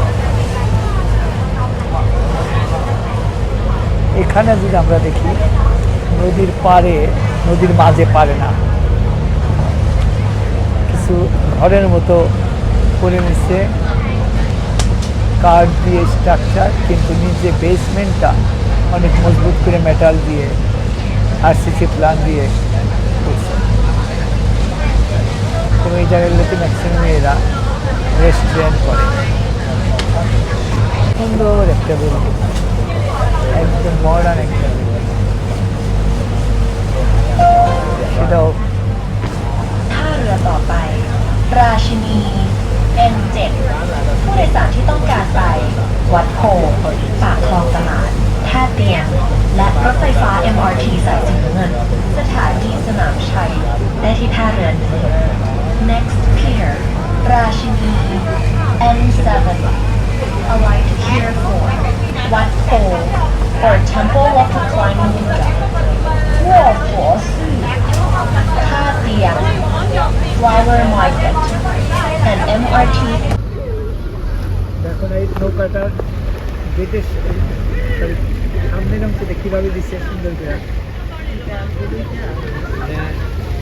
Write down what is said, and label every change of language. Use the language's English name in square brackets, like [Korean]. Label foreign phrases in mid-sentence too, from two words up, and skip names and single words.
[Bangla] এখানে যদি আমরা দেখি, নদীর পাড়ে, নদীর মাঝে পারে না, কিছু ঘরের মতো করে নিচ্ছে কাঠ দিয়ে স্ট্রাকচার, কিন্তু নিচে বেসমেন্টটা অনেক মজবুত করে মেটাল দিয়ে, [English] RCC plan [Bangla] দিয়ে করছে। এবং এই জায়গাগুলোতে ম্যাক্সিমাম এরা রেস্টুরেন্ট করে। সুন্দর একটা বিল্ডিং, একদম মডার্ন একটা বিল্ডিং, সেটাও [Thai] ท่าเรือต่อไป ราชินี N7 ผู้โดยสารที่ต้องการไป วัดโพธิ์ปากค ลองตลาด ท่าเตียง และรถไฟฟ้า MRT สายสีน้ำเงิน สถานีสนามชัย ได้ที่ท่าเรือนี้ [English] Next pier [Thai] ราชินี N7 [English] Alight here for [Thai] วัดโพธิ์ or Temple of the Climbing Buddha 卧佛寺ท่าเตียง [English] Flower Market and MRT [Bangla] দেখো না এই নৌকাটার গেটের সামনের অংশটা কীভাবে দিচ্ছে সুন্দর করে।